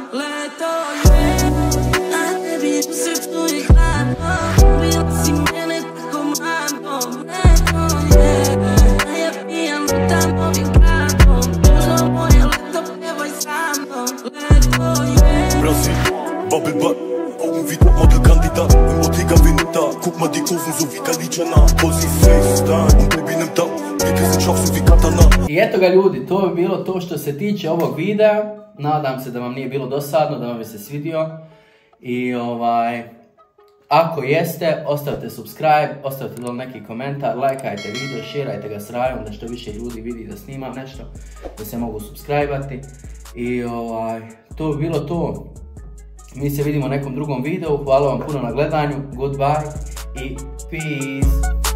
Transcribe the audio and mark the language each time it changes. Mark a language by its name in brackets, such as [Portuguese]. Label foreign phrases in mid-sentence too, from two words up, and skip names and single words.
[Serbian] Leto je, a tebi u srcu je hladno, ubila si mene tako mlado. Leto je, a ja pijan lutam ovim gradom, tužno moje leto, pevaj sa mnom. Leto je. [German] Brasil, Babelbad, Augenwid, Modelkandidat, Bottega Veneta, guck mal die Kurven so wie Galicana, Possi FaceTime, und Baby nimmt ab, Blicke sind scharf so wie Katana. [Serbian] I eto ga ljudi, to bi bilo to što se tiče ovog videa. Nadam se da vam nije bilo dosadno, da vam je se svidio. I ako jeste, ostavite subscribe, ostavite dole neki komentar, lajkajte video, šerajte ga s Rajom da što više ljudi vidi da snimam nešto, da se mogu subscribe-ati. I to bi bilo to. Mi se vidimo u nekom drugom videu. Hvala vam puno na gledanju. [English] Goodbye i peace.